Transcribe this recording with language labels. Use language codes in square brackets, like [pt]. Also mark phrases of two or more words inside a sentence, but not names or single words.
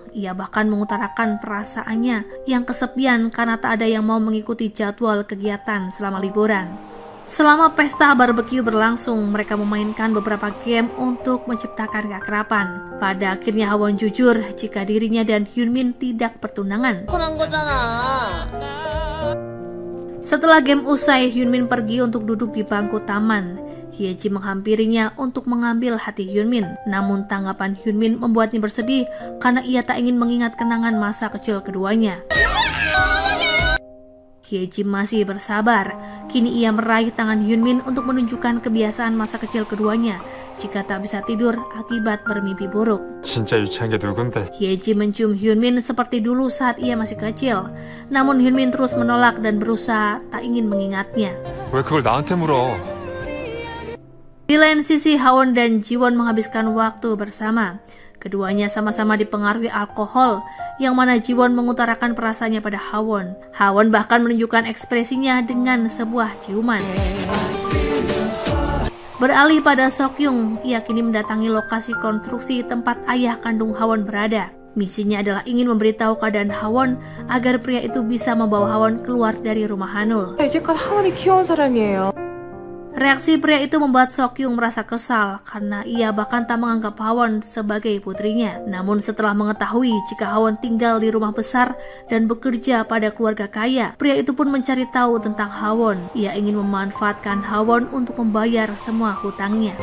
[id] Ia bahkan mengutarakan perasaannya yang kesepian karena tak ada yang mau mengikuti jadwal kegiatan selama liburan. Selama pesta barbeque berlangsung, mereka memainkan beberapa game untuk menciptakan keakraban. Pada akhirnya Hawon jujur jika dirinya dan Hyunmin tidak bertunangan. [ko] 뻔한 거잖아. [id] Setelah game usai, Hyunmin pergi untuk duduk di bangku taman. Hyeji menghampirinya untuk mengambil hati Hyunmin. Namun tanggapan Hyunmin membuatnya bersedih karena ia tak ingin mengingat kenangan masa kecil keduanya. Hyeji masih bersabar. Kini ia meraih tangan Hyunmin untuk menunjukkan kebiasaan masa kecil keduanya jika tak bisa tidur akibat bermimpi buruk. [ko] 진짜 유치한 게 누군데? [id] Hyeji mencium Hyunmin seperti dulu saat ia masih kecil. Namun Hyunmin terus menolak dan berusaha tak ingin mengingatnya. [ko] 왜 그걸 나한테 물어? [id] Di lain sisi, Hawon dan Jiwon menghabiskan waktu bersama. Keduanya sama-sama dipengaruhi alkohol, yang mana Jiwon mengutarakan perasaannya pada Hawon. Hawon bahkan menunjukkan ekspresinya dengan sebuah ciuman. Beralih pada Seokjung, ia kini mendatangi lokasi konstruksi tempat ayah kandung Hawon berada. Misinya adalah ingin memberitahu keadaan Hawon agar pria itu bisa membawa Hawon keluar dari rumah Hanul. [ko] 이제껏 하원이 키워온 사람이에요. [id] Reaksi pria itu membuat Seokjung merasa kesal karena ia bahkan tak menganggap Hawon sebagai putrinya. Namun setelah mengetahui jika Hawon tinggal di rumah besar dan bekerja pada keluarga kaya, pria itu pun mencari tahu tentang Hawon. Ia ingin memanfaatkan Hawon untuk membayar semua hutangnya.